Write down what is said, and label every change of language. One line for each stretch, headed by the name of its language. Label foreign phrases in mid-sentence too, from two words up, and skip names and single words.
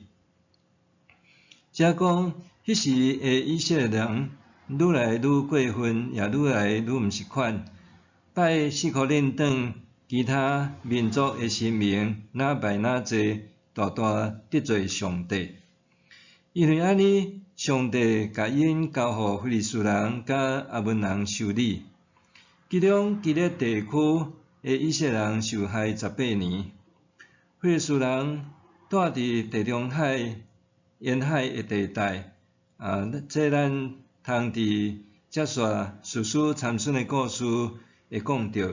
Min Nan Chinese: 则讲，迄时的以色列人愈来愈过分，也愈来愈毋是款，拜四苦恁当其他民族的神明，哪拜哪济，大大得罪上帝。因为安尼，上帝甲因交互菲利士人甲阿文人修理，其中基列地区的以色列人受害18年，菲利士人住伫地中海沿海的地带。这咱通伫接续史书参孙的故事会讲到。